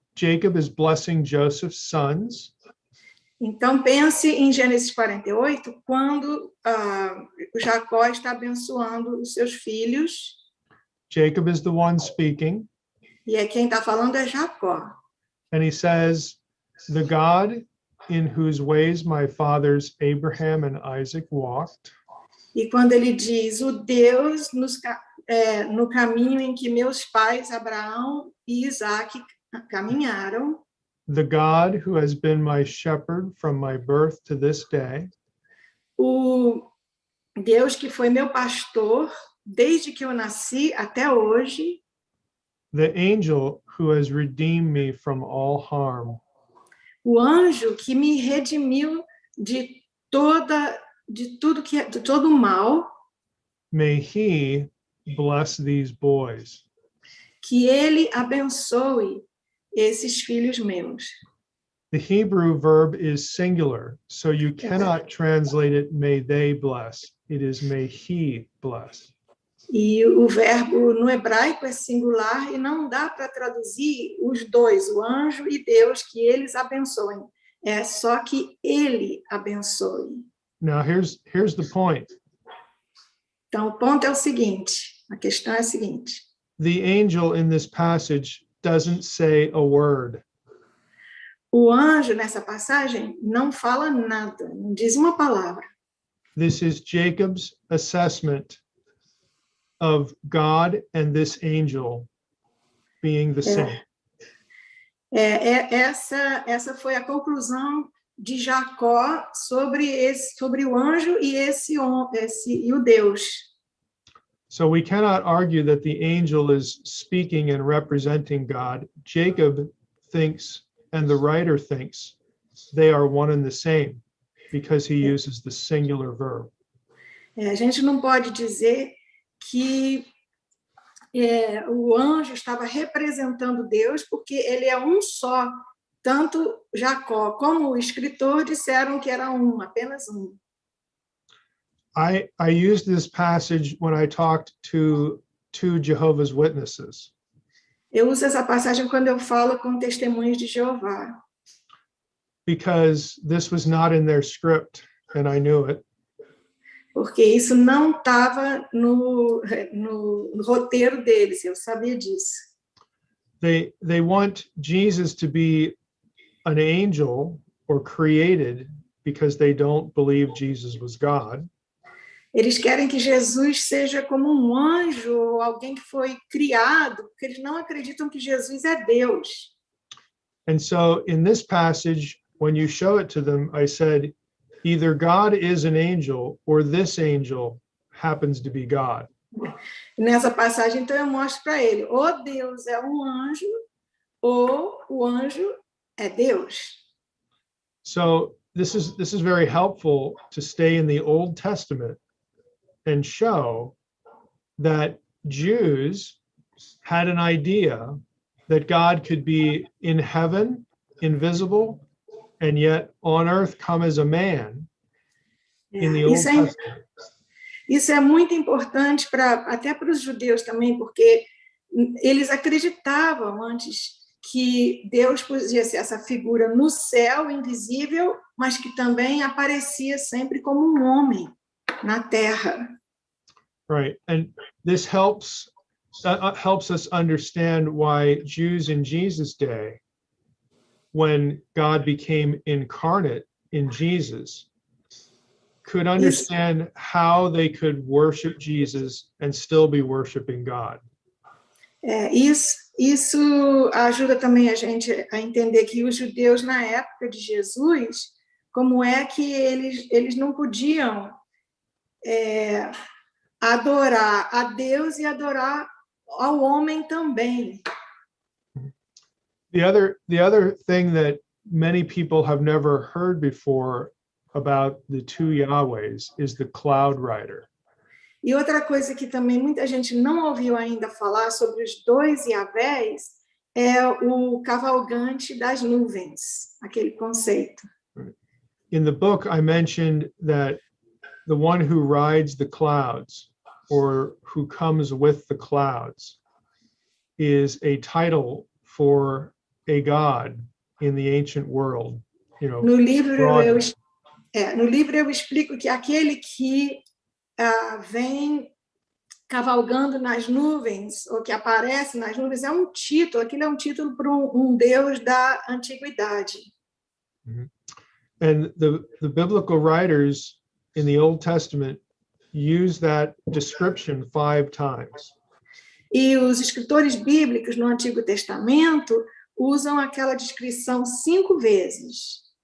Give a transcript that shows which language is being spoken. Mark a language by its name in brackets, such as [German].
[English] Jacob is blessing Joseph's sons. [Portuguese] Então pense em Gênesis 48, quando Jacó está abençoando os seus filhos. [English] Jacob is the one speaking. [Portuguese] E quem está falando é Jacó. [English] And he says, the God in whose ways my fathers Abraham and Isaac walked. [Portuguese] E quando ele diz, o Deus no caminho em que meus pais Abraão e Isaac caminharam. [English] The God who has been my shepherd from my birth to this day. [Portuguese] O Deus que foi meu pastor desde que eu nasci até hoje. [English] The angel who has redeemed me from all harm. [Portuguese] O anjo que me redimiu de todo o mal. [English] May he bless these boys. [Portuguese] Que ele abençoe esses filhos meus. [English] The Hebrew verb is singular, so you cannot translate it may they bless. It is may he bless. [Portuguese] E o verbo no hebraico é singular e não dá para traduzir os dois, o anjo e Deus, que eles abençoem. É só que ele abençoe. [English] Now here's the point. [Portuguese] Então o ponto é o seguinte, a questão é a seguinte. [English] The angel in this passage doesn't say a word. [Portuguese] O anjo nessa passagem não fala nada, não diz uma palavra. [English] This is Jacob's assessment of God and this angel being the same. [Portuguese] Essa foi a conclusão de Jacó sobre o anjo e o Deus. [English] So we cannot argue that the angel is speaking and representing God. Jacob thinks, and the writer thinks, they are one and the same because he uses the singular verb. [Portuguese] A gente não pode dizer que o anjo estava representando Deus, porque ele é um só. Tanto Jacó como o escritor disseram que era apenas um. [English] I used this passage when I talked to two Jehovah's Witnesses. [Portuguese] Eu uso essa passagem quando eu falo com testemunhas de Jeová. [English] Because this was not in their script, and I knew it. [Portuguese] Porque isso não estava no roteiro deles, eu sabia disso. [English] They want Jesus to be an angel or created because they don't believe Jesus was God. [Portuguese] Eles querem que Jesus seja como um anjo ou alguém que foi criado, porque eles não acreditam que Jesus é Deus. [English] And so in this passage, when you show it to them, I said, either God is an angel or this angel happens to be God. [Portuguese] Nessa passagem, então, eu mostro para ele, ou Deus é um anjo, ou o anjo é Deus. [English] So this is very helpful to stay in the Old Testament and show that Jews had an idea that God could be in heaven, invisible, and yet on earth come as a man in the Old Testament. [Portuguese] Isso é muito importante até para os judeus também, porque eles acreditavam antes que Deus podia ser essa figura no céu, invisível, mas que também aparecia sempre como um homem na terra. [English] Right, and this helps us understand why Jews in Jesus' day, when God became incarnate in Jesus, could understand how they could worship Jesus and still be worshiping God. [Portuguese] Isso ajuda também a gente a entender que os judeus na época de Jesus, como é que eles não podiam adorar a Deus e adorar ao homem também. [English] The other thing that many people have never heard before about the two Yahwehs is the cloud rider. [Portuguese] E outra coisa que também muita gente não ouviu ainda falar sobre os dois Yahvés é o cavalgante das nuvens, aquele conceito. [English] In the book, I mentioned that the one who rides the clouds or who comes with the clouds is a title for a god in the ancient world. [Portuguese] No livro eu explico que aquele que vem cavalgando nas nuvens, ou que aparece nas nuvens, aquilo é um título para um deus da antiguidade. [English] And the biblical writers in the Old Testament use that description 5 times. [Portuguese] E os escritores bíblicos no Antigo Testamento usam aquela descrição 5 vezes.